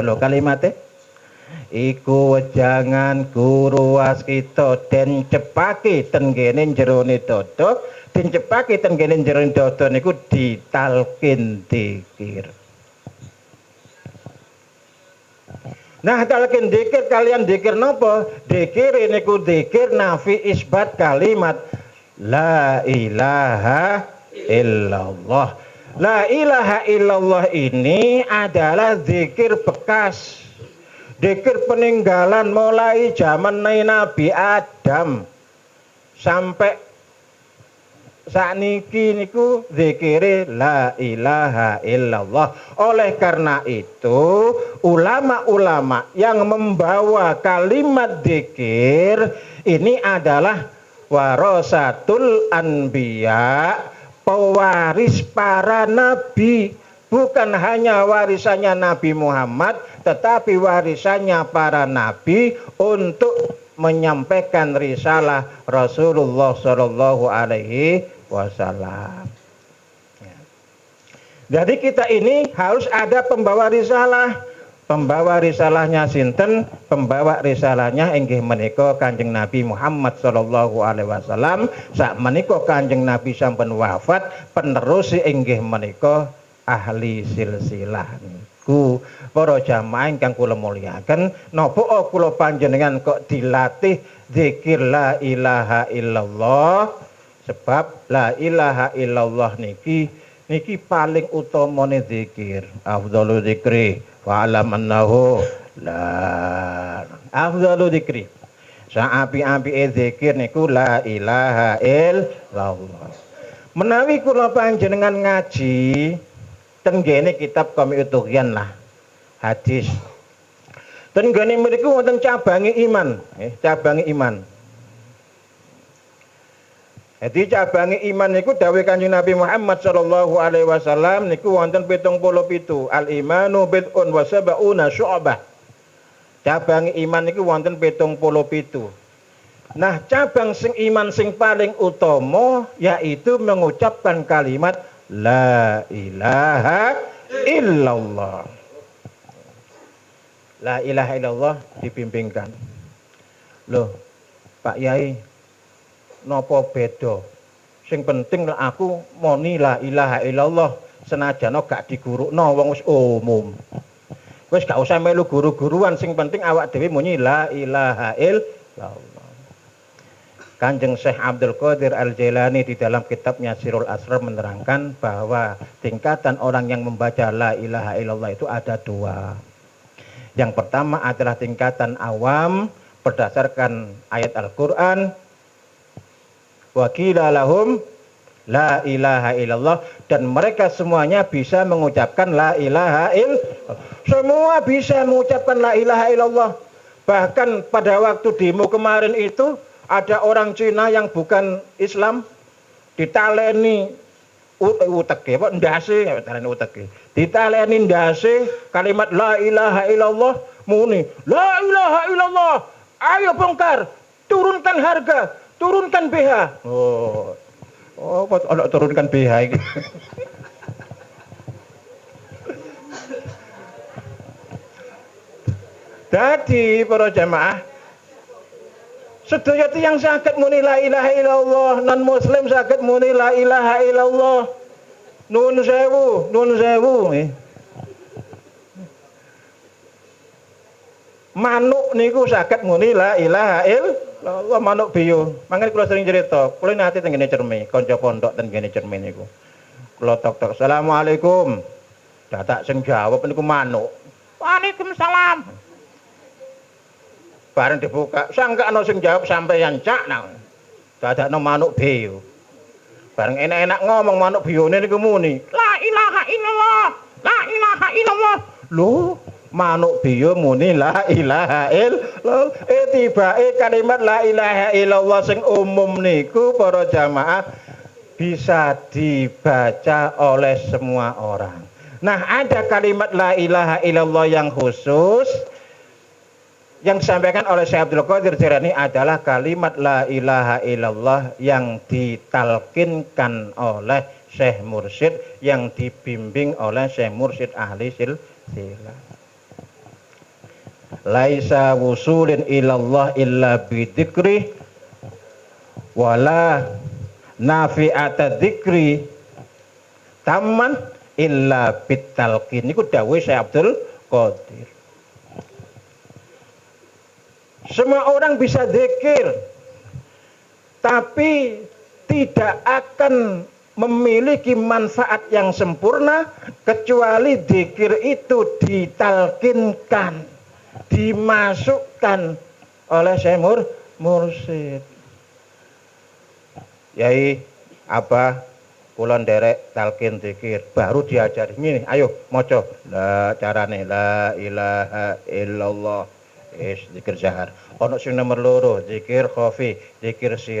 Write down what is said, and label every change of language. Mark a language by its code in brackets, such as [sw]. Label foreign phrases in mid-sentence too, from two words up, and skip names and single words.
[jv] Lho kalimate iku wejangan guru waskita den cepake ten kene jerone dada, den cepake ten kene jerone dada niku ditalkin dzikir. Nah, talqin dzikir kalian dzikir napa? Dzikir niku dzikir nafi isbat kalimat [ar] لا إله إلا الله. لا إله إلا الله [id] ini adalah zikir bekas, zikir peninggalan mulai zaman Nabi Adam sampai [jv] sakniki niku zikire [ar] لا إله إلا الله. [id] Oleh karena itu ulama-ulama yang membawa kalimat zikir ini adalah [ar] ورثة الأنبياء, [id] pewaris para nabi. Bukan hanya warisannya Nabi Muhammad, tetapi warisannya para nabi untuk menyampaikan risalah Rasulullah [ar] صلى الله عليه وسلم. [id] Jadi kita ini harus ada pembawa risalah. Pembawa risalahnya sinten? Pembawa risalahnya [jv] inggih menika Kanjeng Nabi Muhammad [ar] صلى الله عليه وسلم. [jv] Sak menika Kanjeng Nabi sampun wafat, penerus inggih menika ahli silsilah niku. niku para jamaah ingkang kula mulyakaken, napa kula panjenengan kok dilatih zikir [ar] لا إله إلا الله? [jv] Sebab [ar] لا إله إلا الله [jv] niki paling utamane zikir. [ar] أفضل الذكر واعلم أنه لا أفضل الذكر. [jv] Saapi-apike zikir niku [ar] لا إله إلا الله. [jv] Menawi kula panjenengan ngaji tenggene kitab Qami'ut Tughyan lah hadis. Tenggene mriku wonten cabange iman, cabange iman. Jadi cabange iman niku dawuh Kanjeng Nabi Muhammad [ar] صلى الله عليه وسلم [jv] niku wonten 77. [ar] الإيمان بضع وسبعون شعبة. [jv] Cabang iman niku wonten 77. Nah, cabang sing iman sing paling utama [id] yaitu mengucapkan kalimat [ar] لا إله إلا الله. لا إله إلا الله [id] dibimbingkan. [jv] Loh, Pak Yai, napa beda? Sing penting aku moni [ar] لا إله إلا الله [jv] senajan gak digurukno wong wis umum. Wis gak usah melu guru-guruan, sing penting awak dhewe muni [ar] لا إله إلا الله. [id] Kanjeng Syekh Abdul Qadir Al-Jailani di dalam kitabnya Sirul Asrar menerangkan bahwa tingkatan orang yang membaca [ar] لا إله إلا الله [id] itu ada dua. Yang pertama adalah tingkatan awam berdasarkan ayat Al-Qur'an. [ar] وقيل لهم لا إله إلا الله, [id] dan mereka semuanya bisa mengucapkan [ar] لا إله إلا الله. [id] Semua bisa mengucapkan [ar] لا إله إلا الله. [id] Bahkan pada waktu demo kemarin itu ada orang Cina yang bukan Islam [jv] ditaleni uteke apa ndase, taleni uteke. Ditaleni ndase kalimat [ar] لا إله إلا الله [jv] muni [ar] لا إله إلا الله. [id] Ayo bongkar, turunkan harga, turunkan BH. [jv] Oh, ana turunkan BH iki. Jadi para jamaah, sedaya tiyang saged muni [ar] لا إله إلا الله, [jv] non muslim saged muni [ar] لا إله إلا الله. [jv] Nun sewu, nun sewu. Manuk niku saged muni [ar] لا إله إلا الله, [jv] manuk biyo. Mangke kula sering cerita, kula nate teng ngene Cermi, kanca pondok teng ngene Cermi niku. Kula tok-tok, "Assalamualaikum." Dadak sing jawab niku manuk. "Waalaikumsalam." Bareng dibuka, sangka ana sing jawab sampeyan cak nang. Dadakno manuk biyo. Bareng enak-enak ngomong manuk biyone niku muni, [ar] "لا إله إلا الله، لا إله إلا الله." [jv] Lho, manuk biyo muni [ar] لا إله إلا الله. [jv] Tibake kalimat [ar] لا إله إلا الله [jv] sing umum niku para jamaah [id] bisa dibaca oleh semua orang. Nah, ada kalimat [ar] لا إله إلا الله [id] yang khusus yang disampaikan oleh Syekh Abdul Qadir Jailani adalah kalimat [ar] لا إله إلا الله [id] yang ditalkinkan oleh Syekh Mursyid, yang dibimbing oleh Syekh Mursyid ahli silsilah. [ar] ليس وصول إلى الله إلا بالذكر ولا نافعة الذكر تماما إلا بالتلقين. [jv] Niku dawuh Syekh Abdul Qadir. [id] Semua orang bisa zikir, tapi tidak akan memiliki manfaat yang sempurna kecuali zikir itu ditalkinkan, dimasukkan oleh Syekh Mursyid. [jv] Yai apa kula nderek talkin zikir, baru diajari ngene, ayo maca la carane [ar] لا إله إلا الله. [jv] Zikir jahar. Ono sing nomor loro, zikir khafi, zikir sir.